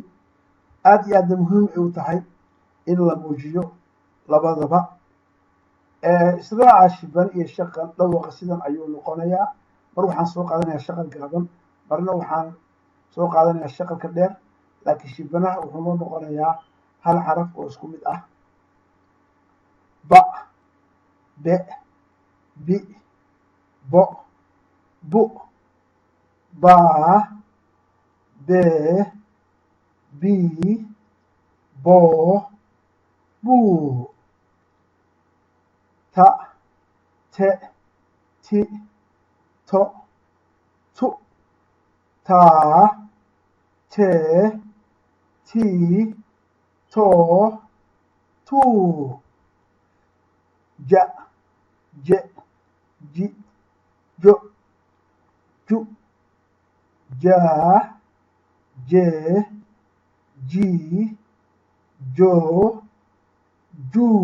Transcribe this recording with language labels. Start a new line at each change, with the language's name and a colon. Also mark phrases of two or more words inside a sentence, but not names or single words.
Somali: aad iyo aadna muhiim ay u tahay in la muujiyo labadaba israaca shibane iyo shaqal dhawaqa sidan ayuu noqonayaa mar waxaan soo qaadanayaa shaqal gaaban marna waxaan soo qaadanayaa shaqalka dheer laakiin shibanaha wuxuu noo noqonayaa hal xaraf oo isku mid ah ba be bi bo bu ba be bi bo bu ta te ti to tu ta te ti to tu ja je ji jo ju ja je ji jo ju